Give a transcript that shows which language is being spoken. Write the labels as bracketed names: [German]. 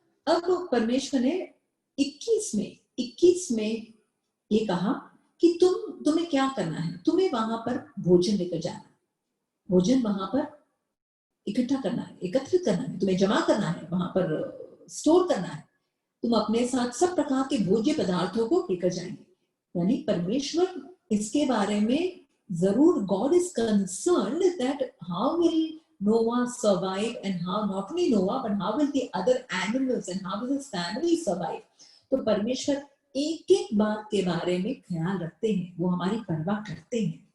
[Hindi] अब परमेश्वर ने 21 में ये कहा कि तुम्हें क्या करना है, तुम्हें वहां पर भोजन लेकर जाना, भोजन वहां पर इकट्ठा करना है, एकत्रित करना है, तुम्हें जमा करना है, वहां पर स्टोर करना है। तुम अपने साथ सब प्रकार के भोज्य पदार्थों को लेकर जाएंगे। यानी परमेश्वर इसके बारे में जरूर, [English] God is concerned that how will Noah survive and how not only Noah but how will the other animals and how will his family survive। [Hindi] तो परमेश्वर एक एक बात के बारे में ख्याल रखते हैं, वो हमारी परवाह करते हैं।